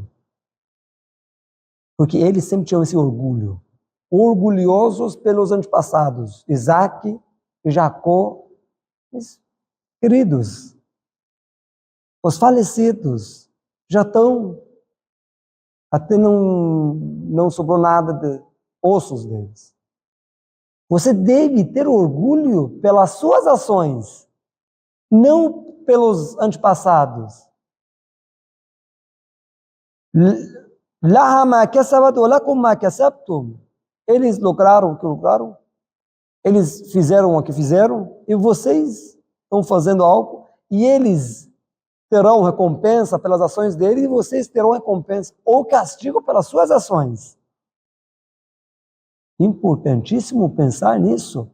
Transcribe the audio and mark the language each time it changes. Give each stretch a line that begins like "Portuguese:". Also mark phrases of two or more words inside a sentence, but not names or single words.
Portuguese: Porque eles sempre tinham esse orgulho, orgulhosos pelos antepassados, Isaque e Jacó, mas, queridos, os falecidos já estão, até não sobrou nada de ossos deles. Você deve ter orgulho pelas suas ações, não pelos antepassados.
Arabic: لها ما كسبت ولكم ما كسبتم.
Portuguese: Eles lograram o que lograram, eles fizeram o que fizeram, e vocês estão fazendo algo, e eles terão recompensa pelas ações deles, e vocês terão recompensa ou castigo pelas suas ações. Importantíssimo pensar nisso.